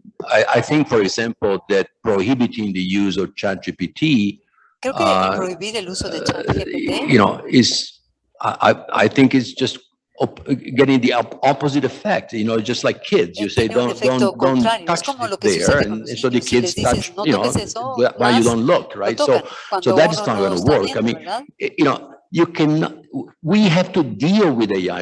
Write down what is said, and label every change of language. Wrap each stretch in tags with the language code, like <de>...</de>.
<en>I think, for example, that prohibiting the use of ChatGPT,</en> <es>Creo que prohibir el uso de ChatGPT,</es> <en>you know, I think it's just getting the opposite effect, you know, just like kids. You say, don't touch it there, and so the kids touch, you know, while you don't look, right? So that is not going to work. I mean, you know, you cannot, we have to deal with AI.</en>